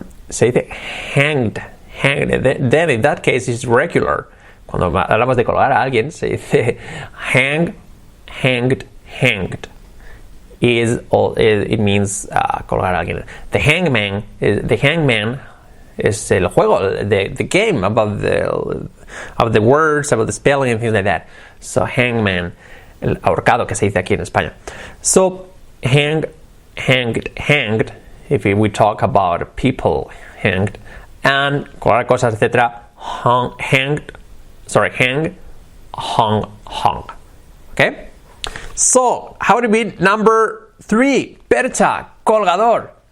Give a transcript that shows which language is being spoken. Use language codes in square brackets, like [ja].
[en] Say the hanged. Then in that case, it's regular. [es] Cuando hablamos de colgar a alguien, se dice hanged. [en] It means [es] colgar a alguien. [en] The hangman is [es] el juego, [en] the game about the words, about the spelling and things like that. So hangman, [es] el ahorcado que se dice aquí en España. [en] So hanged if we talk about people hanged, and [es] colgar cosas, [en] etc. Hang, hung. Okay? So, how to be number 3? [es] Percha, colgador.